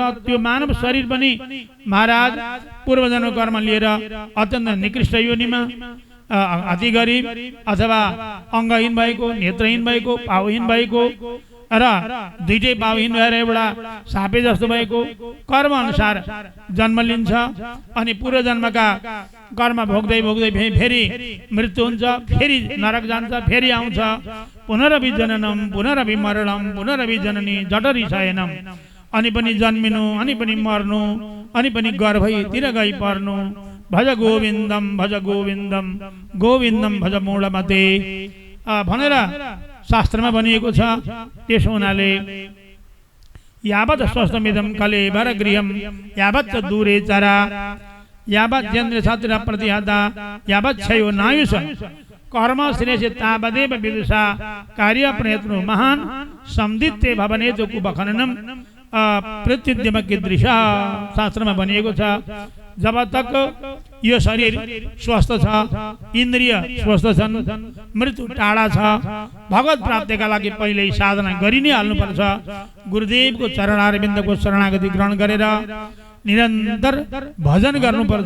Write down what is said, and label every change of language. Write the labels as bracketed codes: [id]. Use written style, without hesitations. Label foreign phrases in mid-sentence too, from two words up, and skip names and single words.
[ne] त्यो मानव शरीर पनि महाराज पूर्वजन्मको कर्म लिएर अत्यन्त निकृष्ट योनिमा अति गरिब अथवा अङ्गहीन भएको, नेत्रहीन भएको, पाउहीन भएको र दुईटै पाउहीन भएर एउटा सापे जस्तो भएको कर्म अनुसार जन्म लिन्छ। अनि पूर्व जन्मका कर्म भोग्दै भोग्दै फेरि मृत्यु हुन्छ, फेरि नरक जान्छ, फेरि आउँछ। [sa] पुनरभि जननम पुनरभि मरणम पुनरभि जननी जठरी शयनम। [ne] अनि पनि जन्मिनु, अनि पनि मर्नु, अनि पनि गर्भैतिर गई पर्नु। [sa] भज गोविन्दम भज गोविन्दम गोविन्दम भज मूढमते [ne] भनेर शास्त्रमा भनिएको छ। त्यसो हुनाले [sa] यावत् स्वस्थमिदं कलेवर गृहं यावत् दूरे चरा यावत् चन्द्र छत्र प्रतिहता यावत् क्षयो नायुष कर्म श्रेयसे तावदेव विदुषा कार्य प्रयत्नो महान समदित्ते भवनेतु कुबखननम प्रत्युद्यम कीदृशा। [ne] शास्त्रमा भनिएको छ [hi] जब तक [ne] यो शरीर स्वस्थ छ, इन्द्रिय स्वस्थ छन्, मृत्यु टाढा छ, भगवत प्राप्तिका लागि पहिले साधना गरि नै हाल्नुपर्छ। गुरुदेवको चरणारविन्दको शरणागति ग्रहण गरेर निरन्तर भजन गर्नुपर्छ।